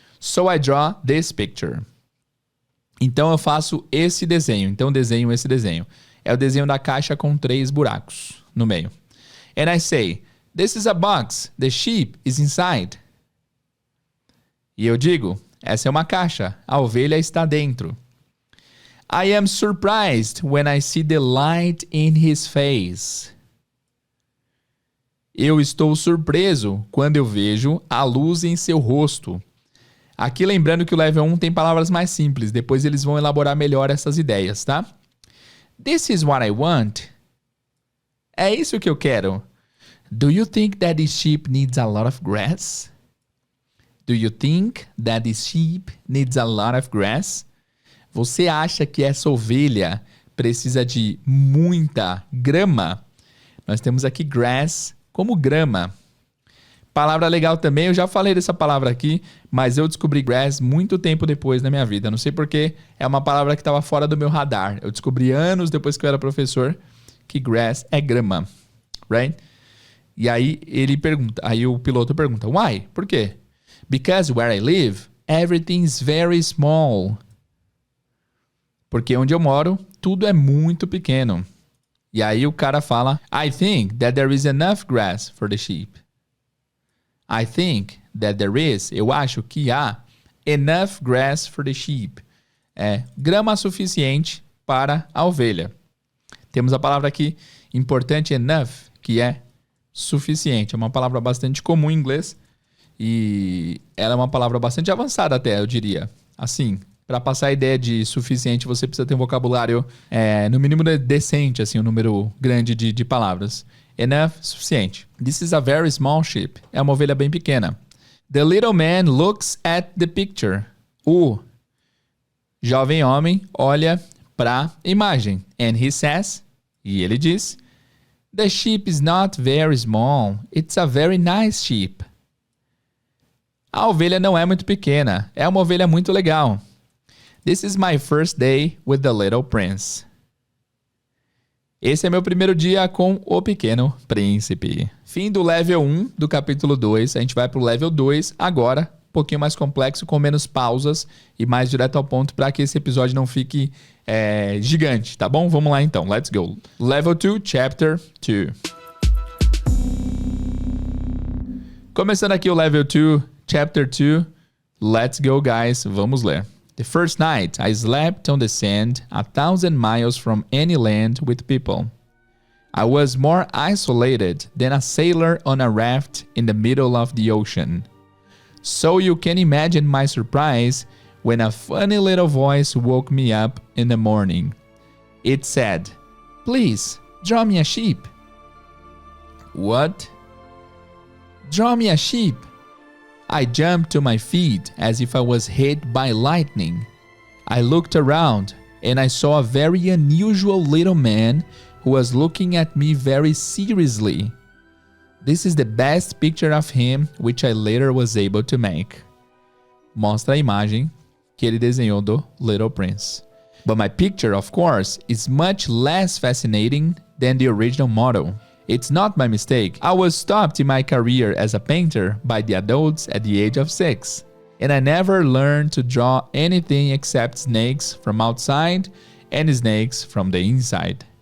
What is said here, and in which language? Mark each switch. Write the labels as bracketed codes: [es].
[en] So I draw this picture. [pt] Então, eu faço esse desenho. Então, desenho esse desenho. É o desenho da caixa com 3 buracos no meio. [en] And I say, this is a box. The sheep is inside. [pt] E eu digo, essa é uma caixa. A ovelha está dentro. [en] I am surprised when I see the light in his face. [pt] Eu estou surpreso quando eu vejo a luz em seu rosto. Aqui lembrando que o level 1 tem palavras mais simples. Depois eles vão elaborar melhor essas ideias, tá? [en] This is what I want. [pt] É isso que eu quero. [en] Do you think that this sheep needs a lot of grass? Do you think that this sheep needs a lot of grass? [pt] Você acha que essa ovelha precisa de muita grama? Nós temos aqui grass como grama. Palavra legal também, eu já falei dessa palavra aqui, mas eu descobri grass muito tempo depois na minha vida. Não sei porque é uma palavra que estava fora do meu radar. Eu descobri anos depois que eu era professor que grass é grama, right? E aí o piloto pergunta, why? Por quê? [en] Because where I live, everything's very small. [pt] Porque onde eu moro, tudo é muito pequeno. E aí o cara fala, [en] I think that there is enough grass for the sheep. I think that there is, [pt] eu acho que há, [en] enough grass for the sheep. [pt] É grama suficiente para a ovelha. Temos a palavra aqui importante, enough, que é suficiente. É uma palavra bastante comum em inglês e ela é uma palavra bastante avançada até, eu diria. Assim, para passar a ideia de suficiente, você precisa ter um vocabulário, no mínimo decente, assim, um número grande de palavras. Enough, suficiente. [en] This is a very small sheep. [pt] É uma ovelha bem pequena. [en] The little man looks at the picture. [pt] O jovem homem olha para imagem. [en] And he says, [pt] e ele diz, [en] the sheep is not very small. It's a very nice sheep. [pt] A ovelha não é muito pequena. É uma ovelha muito legal. [en] This is my first day with the little prince. [pt] Esse é meu primeiro dia com o Pequeno Príncipe. Fim do level 1 do capítulo 2. A gente vai pro level 2 agora. Um pouquinho mais complexo, com menos pausas e mais direto ao ponto para que esse episódio não fique gigante, tá bom? Vamos lá então. [en] Let's go. Level 2, Chapter 2. [pt] Começando aqui o level 2, Chapter 2. [en] Let's go, guys. [pt] Vamos ler. [en] The first night, I slept on the sand 1,000 miles from any land with people. I was more isolated than a sailor on a raft in the middle of the ocean. So you can imagine my surprise when a funny little voice woke me up in the morning. It said, "Please, draw me a sheep." What? Draw me a sheep. I jumped to my feet as if I was hit by lightning. I looked around and I saw a very unusual little man who was looking at me very seriously. This is the best picture of him which I later was able to make. [pt] Mostra a imagem que ele desenhou do Little Prince. [en] But my picture, of course, is much less fascinating than the original model. It's not my mistake. I was stopped in my career as a painter by the adults at the age of 6. And I never learned to draw anything except snakes from outside and snakes from the inside.